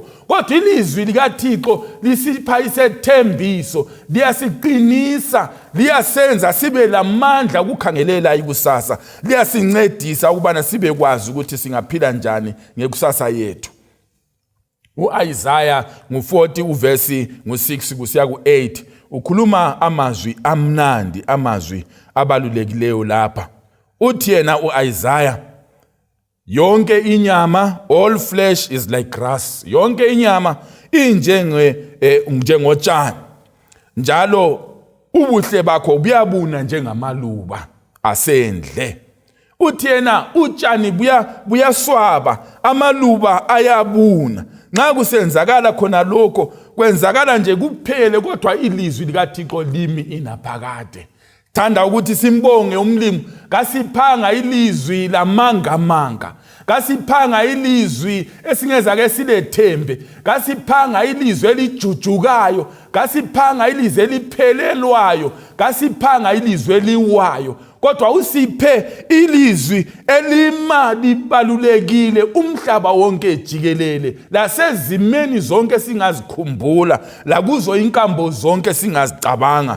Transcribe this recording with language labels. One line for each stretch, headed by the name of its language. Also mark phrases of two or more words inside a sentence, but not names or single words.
North Ndebele: Kodwa ilizwi likaThixo lisipha isethembiso, liyasiqinisa, liyasenza sibe lamandla ukukhangelela ikusasa, liyasincedisa ukubana sibe kwazi ukuthi singaphila njani ngekusasa yethu. U-Isaiah ngu40 uvesi ngu6 kusiya ku8 ukhuluma amazwi amnandi, amazwi abalulekileyo lapha. Uthi yena u-Isaiah, yonke inyama,
English: all flesh is like grass.
North Ndebele: Yonke inyama njengotshani, njalo ubuhle bakho buyabuna njengamaluba asendle. Uthi yena utshani buyaswaba, amaluba ayabuna. Nxa kusenzakala khona lokho, kwenzakala nje kuphele, kodwa ilizwi likaThixo limi inaphakade. Thanda ukuthi simbonge umlimi, kasiphanga ilizwi lamanga, kasiphanga ilizwi esingeza ke silethembe, kasiphanga ilizwi elijujukayo, kasiphanga ilizwi eliphelelwayo, kasiphanga ilizwi eliwayo, kodwa usiphe ilizwi elimali balulekile umhlaba wonke jikelele, lasezimeni zonke singazikhumbula, lakuzo inkambo zonke singazicabanga.